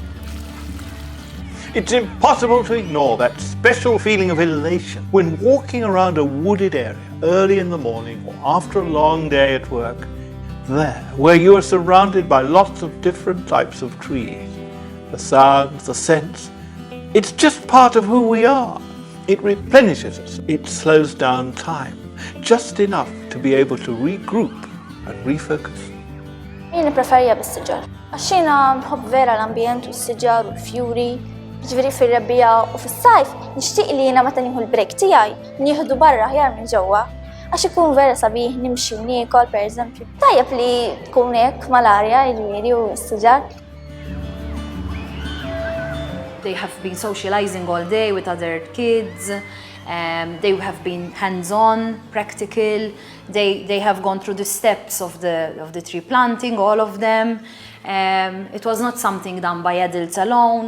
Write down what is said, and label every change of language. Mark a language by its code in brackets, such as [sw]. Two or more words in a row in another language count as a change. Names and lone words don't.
[en] It's impossible to ignore that special feeling of elation when walking around a wooded area early in the morning or after a long day at work, there where you are surrounded by lots of different types of trees, the sounds, the scents. It's just part of who we are. It replenishes us. It slows down time, just enough to be able to regroup and refocus. [mt] Jien preferija bis-siġar. Għax jiena nħobb vera l-ambjent u s-siġar u l-fjuri. Ġifieri fir-rebbija u fis-sajf nixtieq li jiena meta nieħu l-break tiegħi nieħdu barra aħjar minn ġewwa. Għax ikun vera sabiħ nimxi u niekol pereżempju. Tajjeb li tkun hekk mal-arja jiġifieri u s-siġar. [en] They have been socializing all day with other kids. They have been hands-on, practical. They have gone through the steps of the tree planting, all of them. It was not something done by adults alone.